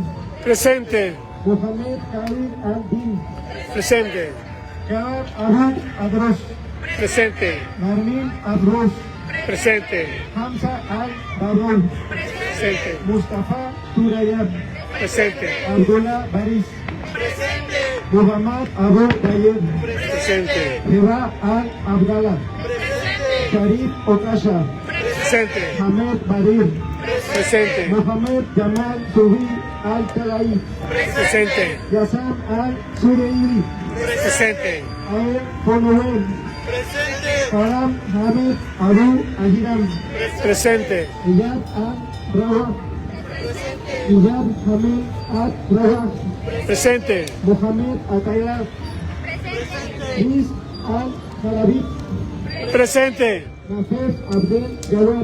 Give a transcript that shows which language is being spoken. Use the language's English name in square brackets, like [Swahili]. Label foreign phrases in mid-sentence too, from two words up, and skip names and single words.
[Spanish] Presente. Mohamed Kair Al-Din. Presente. Kar Abu Adros. Presente. Narmin Adros. Presente. Hamza Al-Babon. Presente. Mustafa Turayab. Presente. Abdullah Baris. Muhammad Abu Dayed. Presente. Hiba Al-Abdallah. Sharif Okasha. Presente. Hamed Barir. Presente. Mohamed Jamal Subi Al-Talai. Presente. Yassam Al-Sureiri. Presente. Ael Fonoel. Karam Hamid Abu Ahiram. Presente. Iyad Al-Rawak. Iyad Hamid Al-Rawak. Presente. Mohamed Ataya. Riz Al-Khalabit. Presente. Nafef Abdel Jawad.